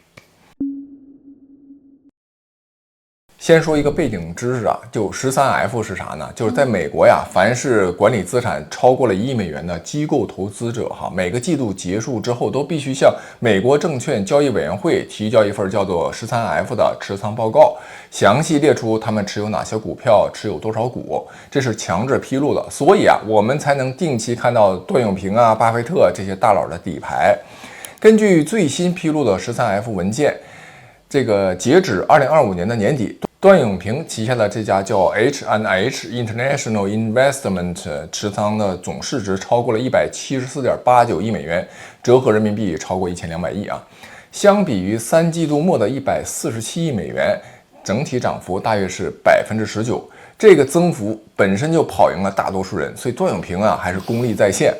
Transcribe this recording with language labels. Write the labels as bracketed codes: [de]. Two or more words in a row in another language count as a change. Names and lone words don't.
[zh] 先說一個背景知識就13F 是啥呢？就是在美國凡是管理資產超過了1億美元的機構投資者每個季度結束之後都必須向美國證券交易委員會提交一份叫做13F 的持倉報告，詳細列出他們持有哪些股票，持有多少股，這是強制披露的。所以我們才能定期看到段永平巴菲特這些大佬的底牌。根據最新披露的13F 文件，這個截止2025年的年底，段永平旗下的這家叫 H&H International Investment 持倉的總市值超過了174.89億美元，折合人民幣超過1200億相比於3季度末的147億美元，整體漲幅大約是19%。這個增幅本身就跑贏了大多數人，所以段永平還是功力在線。